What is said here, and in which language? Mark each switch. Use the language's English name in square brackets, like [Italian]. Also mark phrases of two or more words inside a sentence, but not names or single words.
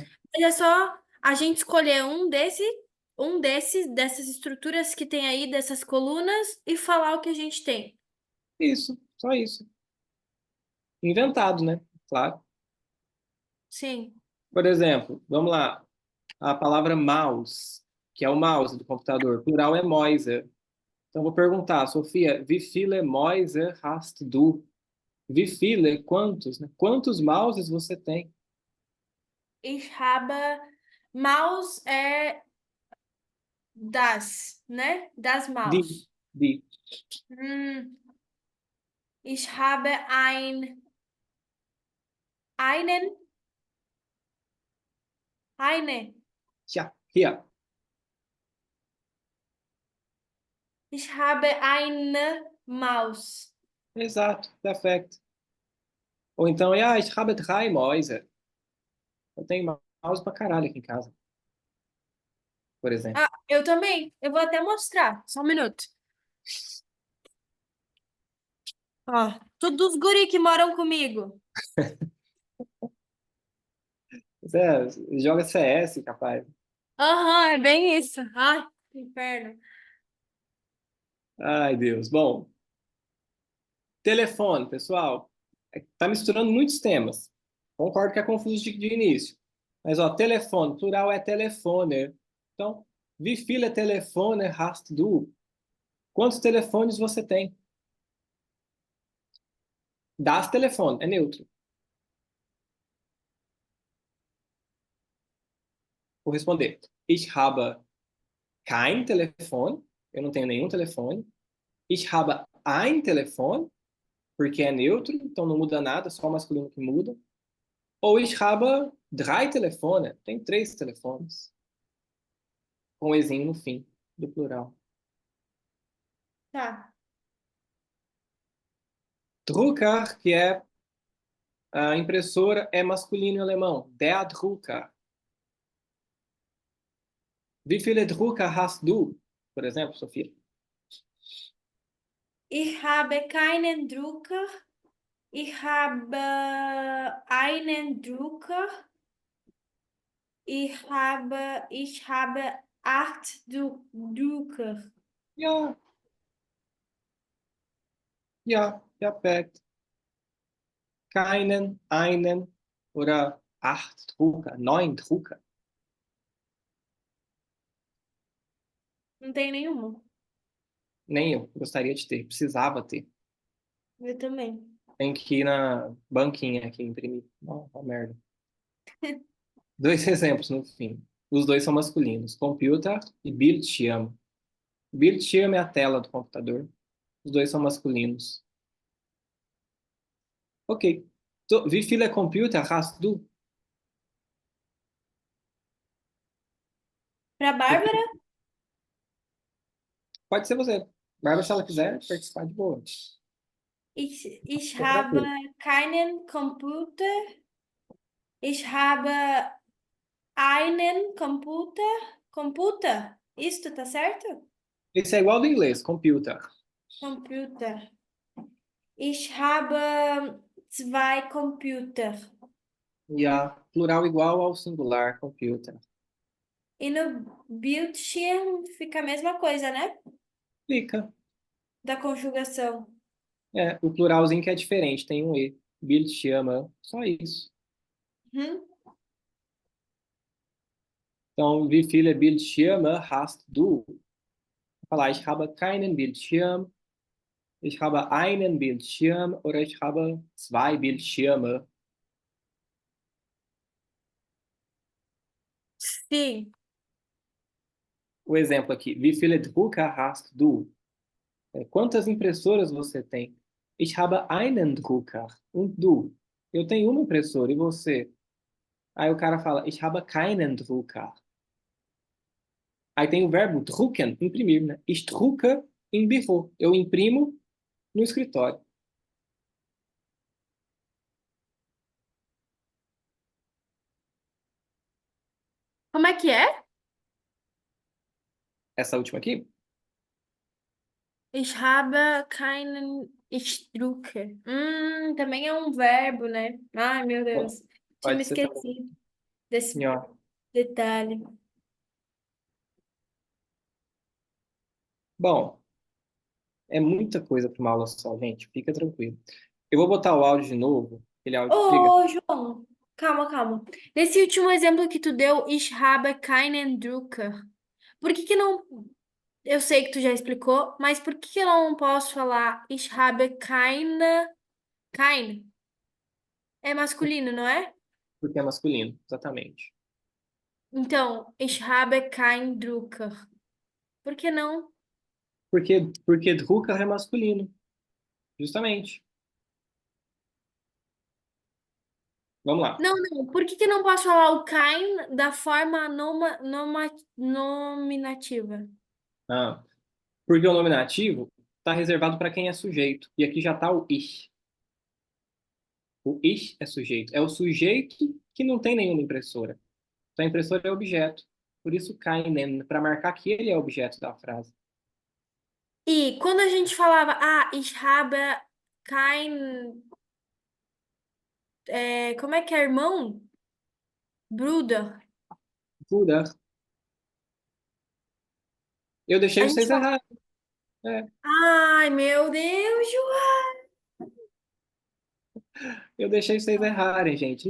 [Portuguese] Mas é só a gente escolher dessas estruturas que tem aí, dessas colunas, e falar o que a gente tem. isso, só isso. Inventado, né? Claro. Sim. Por exemplo, vamos lá. A palavra mouse, que é o mouse do computador. Plural é Mäuse. Então, vou perguntar, Sofia, [German] wie viele Mäuse hast du? Wie viele, [Portuguese] quantos, né? Quantos mouses você tem? [German] Ich habe Maus é das, né? Das De, Maus. de. Hm, ich habe einen, eine. Tchá, hier. Ich habe eine Maus. [Portuguese] Exato, perfeito. Ou então, [German] ja, ich habe drei Mäuse. [Portuguese] Eu tenho mouse pra caralho aqui em casa, por exemplo. Ah, eu também. Eu vou até mostrar. Só um minuto. Ó, tudo dos guri que moram comigo. Você joga CS, capaz. Aham, é bem isso. Ai, que inferno. Ai, Deus. Bom, telefone, pessoal. Tá misturando muitos temas. Concordo que é confuso de início. Mas, ó, telefone, plural é telefone. Então, [German] wie viele Telefone hast du? [Portuguese] Quantos telefones você tem? [German] Das Telefone, [Portuguese] é neutro. Vou responder. [German] Ich habe kein Telefon. [Portuguese] Eu não tenho nenhum telefone. [German] Ich habe ein Telefon, [Portuguese] porque é neutro, então não muda nada, só o masculino que muda. [German] Ou ich habe drei Telefone. [Portuguese] Tem três telefones. Com ezinho no fim, do plural. Tá. Drucker, que é a impressora, é masculino em alemão. [German] Der Drucker. Wie viele Drucker hast du? [Portuguese] Por exemplo, Sofia. [German] Ich habe keinen Drucker. Ich habe einen Drucker. Ich habe 8 Drucker. Ja, ja, perfekt. Keinen, einen oder acht Drucker, neun Drucker. [Portuguese] Não tem nenhuma. Nem eu gostaria de ter, precisava ter. Eu também. Tem que ir na banquinha aqui imprimir. Uma merda. Dois exemplos no fim. Os dois são masculinos: computer e Bildschirm. Bildschirm é a tela do computador. Os dois são masculinos. Ok. [German] Wie viele Computer hast du? [Portuguese] Para Bárbara, Pode ser você. Bárbara, se ela quiser participar de boa. [German] ich [Portuguese] Fica [German] habe [Portuguese] tranquilo. [German] keinen Computer. Ich habe einen Computer. Computer? [Portuguese] Isto tá certo? Esse é igual do inglês, computer. [German] Computer. Ich habe zwei Computer. [Portuguese] E a plural igual ao singular, computer. E no Bildschirm fica a mesma coisa, né? Fica. Da conjugação. É, o pluralzinho que é diferente, tem um E. Bildschirme, só isso. Uhum. Então, [German] wie viele Bildschirme hast du? [Portuguese] Vou falar, [German] ich habe keinen Bildschirm, ich habe einen Bildschirm oder ich habe zwei Bildschirme. [Portuguese] Sim. O exemplo aqui, [German] wie viele Drucker hast du? [Portuguese] Quantas impressoras você tem? [German] Ich habe einen Drucker. Und du? [Portuguese] Eu tenho uma impressora, e você? Aí o cara fala, [German] ich habe keinen Drucker. [Portuguese] Aí tem o verbo drucken, imprimir, né? [German] Ich drucke im Büro. [Portuguese] Eu imprimo no escritório. Como é que é? Essa última aqui? [German] Ich habe keinen. Ich drucke. [Portuguese] Também é um verbo, né? Ai, meu Deus. Tinha me Pode ser também. esquecido desse Assim, ó. detalhe. Bom, é muita coisa para uma aula só, gente. Fica tranquilo. Eu vou botar o áudio de novo. Aquele áudio. Diga. Ô, João, calma, calma. Nesse último exemplo que tu deu, [German] ich habe keinen Drucker. [Portuguese] Por que que não. Eu sei que tu já explicou, mas por que que eu não posso falar [German] ich habe keine. [Portuguese] Kein? É masculino, não é? Porque é masculino, exatamente. Então, [German] ich habe kein Drucker. [Portuguese] Por que não? Porque Drucker é masculino, justamente. Vamos lá. Não, não. Por que que eu não posso falar o kein da forma nominativa? Ah, porque o nominativo está reservado para quem é sujeito. E aqui já está o ich. O ich é sujeito. É o sujeito que não tem nenhuma impressora. Então a impressora é objeto. Por isso keinen, para marcar que ele é objeto da frase. E quando a gente falava, [German] ich habe kein. [Portuguese] Como é que é, irmão? Bruder. Bruder. Eu deixei A gente vocês fala, errados. É, ai, meu Deus, João. eu deixei vocês errarem, gente.